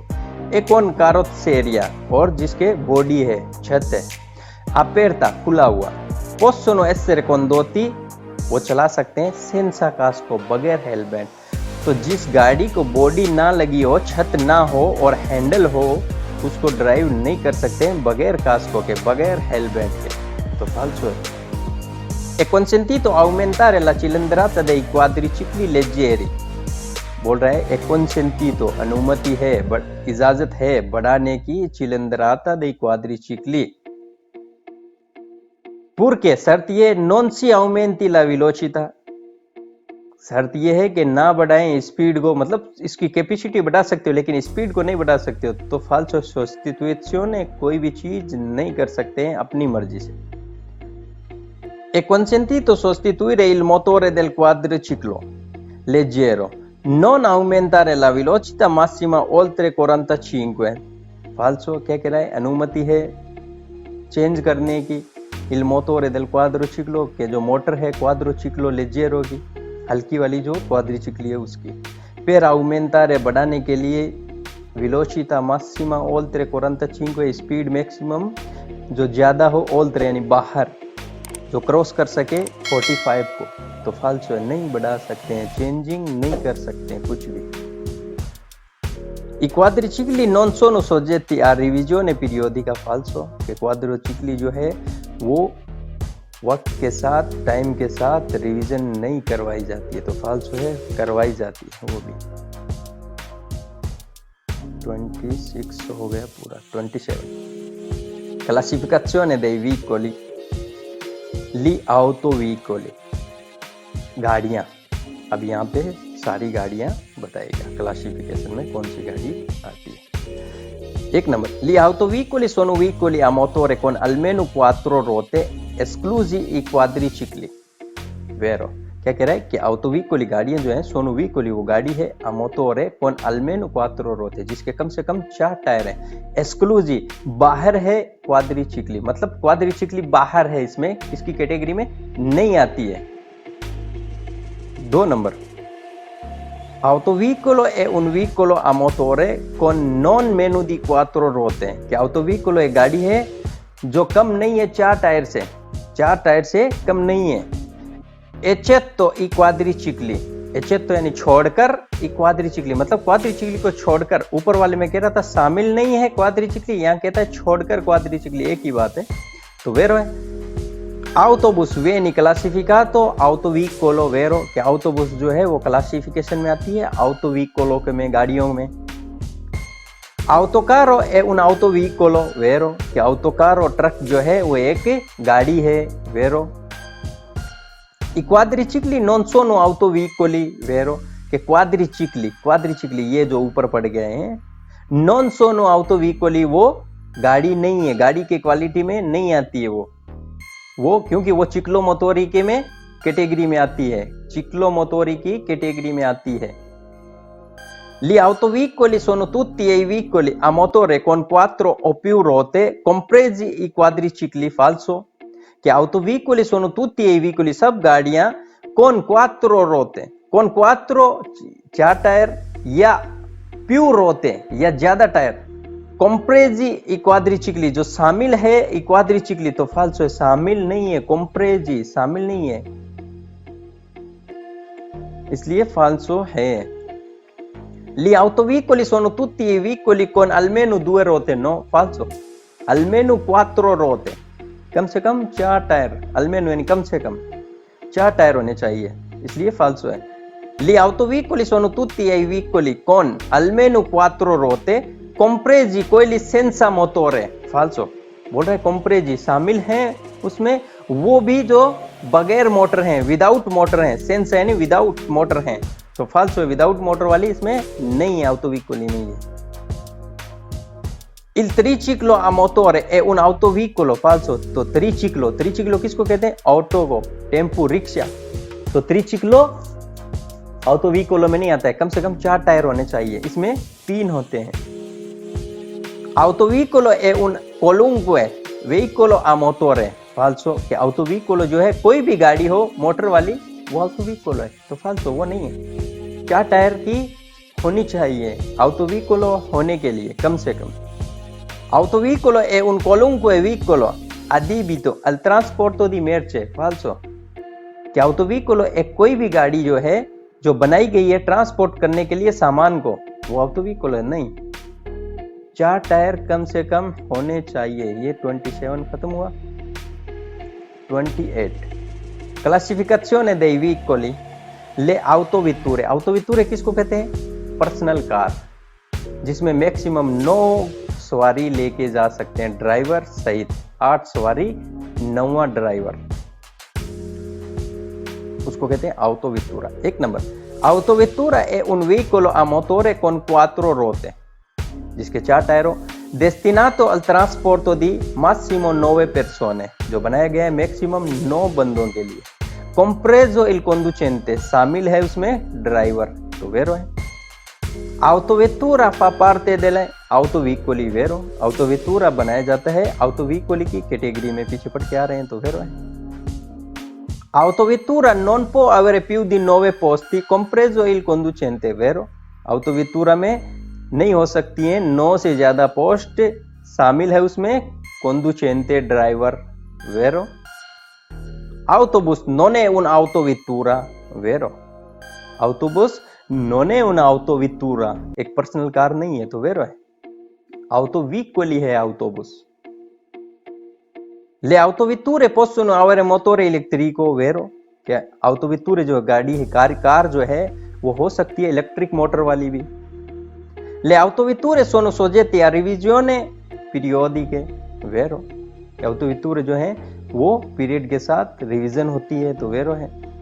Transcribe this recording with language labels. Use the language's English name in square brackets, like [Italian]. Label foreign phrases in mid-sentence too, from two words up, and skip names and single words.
[Hindi] एक कौन कारोसेरिया और जिसके बॉडी है, छत है, अपेरता खुला हुआ, [Italian] possono essere condotti [Hindi] वो चला सकते हैं, [Italian] senza casco [Hindi] बगैर हेलमेट। तो जिस गाड़ी को बॉडी ना लगी हो, छत ना हो और हैंडल हो, उसको ड्राइव नहीं कर सकते बगैर कास्को के, बगैर हेलमेट के, तो फाल्सो है। [Italian] E consentito aumentare la cilindrata dei quadricicli leggeri, [Hindi] बोल रहा है एक consentito अनुमति है, इजाजत है बढ़ाने की [Italian] cilindrata dei quadricicli, purché [Hindi] शर्त ये [Italian] non si aumenti la velocità, [Hindi] शर्त ये है कि ना बढ़ाएं स्पीड को, मतलब इसकी कैपेसिटी बढ़ा सकते हो लेकिन स्पीड को नहीं बढ़ा सकते हो, तो [Italian] falso sostituzione, [Hindi] कोई भी चीज नहीं कर सकते हैं अपनी मर्जी से। [Italian] È consentito sostituire il motore del quadriciclo leggero, non aumentare la velocità massima oltre 45। [Hindi] फाल्सो क्या कह रहा है, अनुमति है चेंज करने की [Italian] il motore del quadriciclo [Hindi] के जो मोटर है [Italian] quadriciclo leggero [Hindi] की, हल्की वाली जो क्वाड्रिचिकली है उसकी, [Italian] per aumentare [Hindi] बढ़ाने के लिए [Italian] velocità massima oltre 45, [English] speed maximum [Hindi] जो ज्यादा हो, oltre यानी बाहर, जो क्रॉस कर सके 45 को, तो फाल्सो है, नहीं बढ़ा सकते हैं, चेंजिंग नहीं कर सकते हैं कुछ भी। [Italian] I quadricicli non sono soggetti a revisione periodica, [Hindi] फाल्सो कि क्वाड्रिचिकली जो है वो वक्त के साथ, टाइम के साथ रिवीजन नहीं करवाई जाती है, तो फाल्सो है, करवाई जाती है वो भी। 26 हो गया पूरा, 27 [Italian] classificazione dei veicoli, ली autoveicoli, गाड़ियां। [Hindi] अब यहाँ पे सारी गाड़ियां बताएगा क्लासिफिकेशन में कौन सी गाड़ी आती है। [Italian] 1 नंबर, ली autoveicoli sono veicoli a motore con almeno 4 ruote esclusi i quadricicli, vero? [Hindi] क्या कह रहा है कि autoveicoli गाड़ियां जो है, [Italian] sono veicoli [Hindi] वो गाड़ी है, [Italian] a motore con almeno 4 ruote [Hindi] जिसके कम से कम 4 टायर है, esclusi बाहर है क्वाड्रिचिकली, मतलब क्वाड्रिचिकली बाहर है, इसमें इसकी कैटेगरी में नहीं आती है। 2 नंबर, [Italian] autoveicolo è un veicolo a motore con non meno di 4 ruote, [Hindi] कि autoveicolo एक गाड़ी है जो कम नहीं है 4 टायर से कम नहीं है। [Italian] eccetto i quadricicli, [Hindi] eccetto यानी छोड़कर, [Italian] i quadricicli [Hindi] मतलब क्वाड्रिचिकली को छोड़कर, ऊपर वाले में कह रहा था शामिल नहीं है क्वाड्रिचिकली, यहाँ कहता है छोड़कर क्वाड्रिचिकली, एक ही बात है, तो वेरो है। [Italian] autobus viene classificato autoveicolo, [Hindi] वेरो कि autobus जो है वो क्लासिफिकेशन में आती है autoveicolo के में, गाड़ियों में। [Italian] autocarro è un autoveicolo, [Hindi] वेरो कि autocarro ट्रक जो है वो एक गाड़ी है, वेरो। [Italian] I quadricicli non sono autoveicoli, vero? [Hindi] कि क्वाड्रिचिकली ये जो ऊपर पड़ गए हैं, [Italian] non sono autoveicoli [Hindi] वो गाड़ी नहीं है, गाड़ी के क्वालिटी में नहीं आती है वो क्योंकि वो चिक्लोमोटोरी के में कैटेगरी में आती है, चिक्लोमोटोरी की कैटेगरी में आती है। [Italian] Gli autoveicoli sono tutti i veicoli a motore con 4 o più ruote, compresi i quadricicli, falso कि autoveicoli sono tutti i veicoli, [Hindi] सब गाड़ियां [Italian] con 4 ruote, con 4 [Hindi] 4 टायर, या [Italian] più ruote [Hindi] या ज्यादा टायर, [Italian] compresi i quadricicli [Hindi] जो शामिल है [Italian] i quadricicli, [Hindi] तो फाल्सो है, शामिल नहीं है, compresi शामिल नहीं है, इसलिए फाल्सो है। [Italian] Gli autoveicoli sono tutti i veicoli con almeno 2 ruote, no, falso, almeno 4 ruote, [Hindi] कम से कम 4 टायर, almeno यानी कम से कम 4 टायर होने चाहिए, इसलिए फाल्सो है। [Italian] Gli autoveicoli sono tutti i veicoli con almeno 4 ruote, compresi quelli senza motore, falso, [Hindi] बोल रहे compresi शामिल हैं उसमें वो भी जो बगैर मोटर हैं, [English] without motor [Hindi] हैं, senza यानी [English] without motor [Hindi] हैं, तो फाल्सो है, [English] without motor [Hindi] वाली इसमें नहीं है, autoveicoli नहीं है। [Italian] Il triciclo a motore è un autoveicolo, falso। [Hindi] तो त्रिचिक्लो किसको कहते हैं? ऑटो को, टेम्पू, रिक्शा। तो त्रिचिक्लो ऑटोवीकोलो में नहीं आता है, कम से कम 4 टायर होने चाहिए, इसमें 3 होते हैं। [Italian] ऑटोवीकोलो è un qualunque veicolo a motore, falso। [Hindi] कि ऑटोवीकोलो जो है कोई भी गाड़ी हो मोटर वाली वो ऑटोवीकोलो है, तो falso वो नहीं है। 4 टायर की होनी चाहिए ऑटोवीकोलो होने के लिए कम से कम। [Italian] Autoveicolo è un qualunque veicolo adibito al trasporto di merce, falso। [Hindi] क्या ऑटोवीकोलो एक कोई भी गाड़ी जो है जो बनाई गई है ट्रांसपोर्ट करने के लिए सामान को, वो ऑटोवीकोलो है नहीं। 4 टायर कम से कम होने चाहिए। ये 27 खत्म हुआ। 28 क्लासिफिकेशन [Italian] dei veicoli, le autovetture। [Hindi] autovetture किसको कहते हैं? [English] personal car, [Hindi] जिसमें मैक्सिमम 9 सवारी लेके जा सकते हैं ड्राइवर सहित। 8 सवारी 9वां ड्राइवर, उसको कहते हैं autovettura। 1 नंबर, [Italian] autovettura è un veicolo a motore con 4 ruote, [Hindi] जिसके 4 टायर हो, [Italian] destinato al trasporto di massimo 9 persone, [Hindi] जो बनाया गया है मैक्सिमम 9 बंदों के लिए। [Italian] compreso il conducente, [Hindi] शामिल है उसमें ड्राइवर, तो वेरो है। [Italian] autovettura fa parte delle autoveicoli, वेरो। [Hindi] autovettura बनाया जाता है autoveicoli की कैटेगरी में, पीछे पढ़ के आ रहे हैं तो वेरो है। [Italian] autovettura non può avere più di 9 posti compreso il conducente, वेरो। [Hindi] autovettura में नहीं हो सकती है 9 से ज्यादा पोस्ट, शामिल है उसमें conducente ड्राइवर, वेरो। [Italian] autobus non è un autovettura, वेरो। autobus non è un autovettura, [Hindi] एक [English] personal car [Hindi] नहीं है, तो वेरो है। autoveicoli है autobus। [Italian] Le autovetture possono avere motore elettrico, vero। [Hindi] क्या autovetture जो गाड़ी है, कार जो है वो हो सकती है [English] electric motor [Hindi] वाली भी। [Italian] Le autovetture sono soggette a revisione periodiche, vero। [Hindi] autovetture जो है वो पीरियड के साथ रिवीजन होती है, तो वेरो है।